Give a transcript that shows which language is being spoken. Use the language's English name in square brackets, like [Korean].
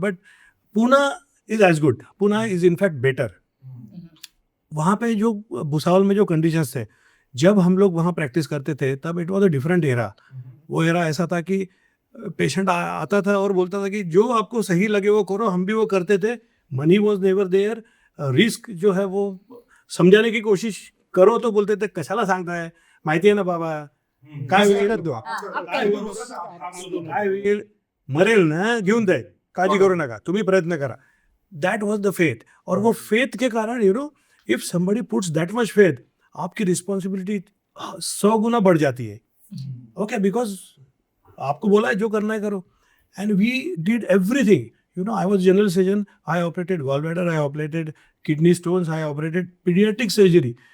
[English] But Poona is as good, Poona is in fact better. [Hindi] वहाँ पे जो भुसावल में जो कंडीशंस थे, जब हम लोग वहाँ प्रैक्टिस करते थे तब [English] It was a different era. [Hindi] वो एरा ऐसा था कि पेशेंट आता था और बोलता था कि जो आपको सही लगे वो करो, हम भी वो करते थे। [English] Money was never there. [Hindi] Risk जो है वो समझाने की कोशिश करो तो बोलते थे [Marathi] कशाला सांगता है, माहिती आहे ना बाबा, काय होईल, मरेल ना, घेऊन जाईल, काळजी करू नका, तुम्ही प्रयत्न करा। [English] That was the faith. [Hindi] और वो फेथ के कारण [English] if somebody puts that much faith, [Hindi] आपकी रिस्पॉन्सिबिलिटी 100 गुना बढ़ जाती है। ओके, बिकॉज आपको बोला है जो करना है करो। [English] And we did everything. I was general surgeon, I operated gallbladder, I operated kidney stones, I operated paediatric surgery.